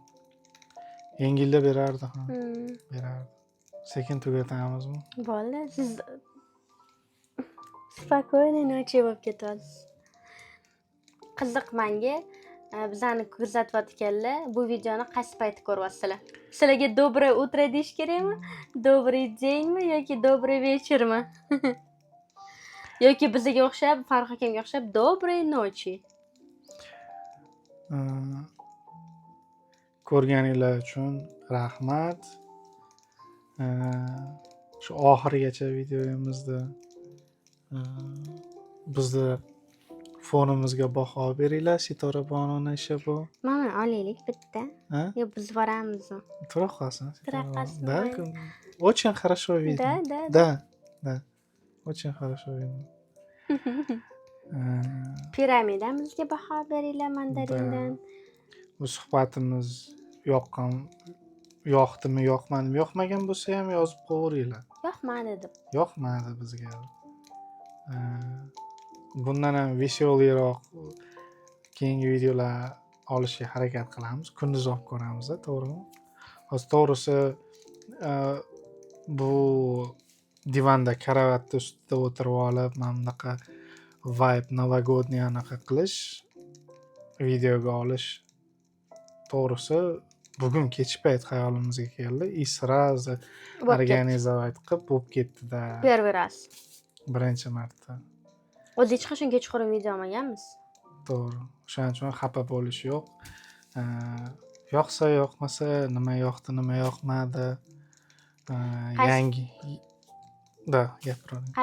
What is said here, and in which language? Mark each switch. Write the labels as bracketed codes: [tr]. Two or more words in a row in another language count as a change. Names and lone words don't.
[uz] Yangi yilda berardi, berardi. Sekin tugatamizmi? Bo'ldi, siz [ru] спокойный ночи [uz] bo'lib ketyapsiz. Qiziq menga bizani kuzatayotganlar bu videoni qaysi paytda ko'ryapsizlar? Sizlarga [ru] доброе утро [uz] deyish kerakmi? [ru] Добрый деньmi [uz] yoki [ru] добрый вечерmi? [uz] Yoki bizga o'xshab, Farruh akamga o'xshab [ru] доброй ночи. [uz] Ko'rganinglar uchun rahmat. Shu oxirigacha videomizni bizni fonimizga baho beringlar. Sitora Bononi ishi bu. Mana olaylik bitta. Yo, biz boramizmi? Tura qolsin. [ru] Да, очень хорошо видно. Да. Очень хорошо видно. [uz] Piramidamizga baho beringlar mandarindan. Bu suhbatimiz yoqdimi, yoqmadimi? Yoqmagan bo'lsa ham yozib qo'yinglar. Yoqmadi deb. Yoqmadi bizga. Bundan ham veselroq keyingi videolar olishga harakat qilamiz. Kunduz olib ko'ramiz, to'g'rimi? Hozir to'g'risi bu divanda karavotni ustida o'tirib olib mana bunaqa vibe novogodniy anaqa qilish, videoga olish to'g'risi bugun kechki payt xayolimizga keldi [ru] и сразу [uz] Bo'lib ketdi. organizovat qilib bo'lib ketdi-da. [ru] Первый раз. [uz] Birinchi marta. O'zi hech qachon kechqurun video olmaganmiz. To'g'ri. O'shaning uchun xafa bo'lish yo'q. Yoqsa yoqmasa, nima yoqdi, nima yoqmadi. Yangi gapiravering.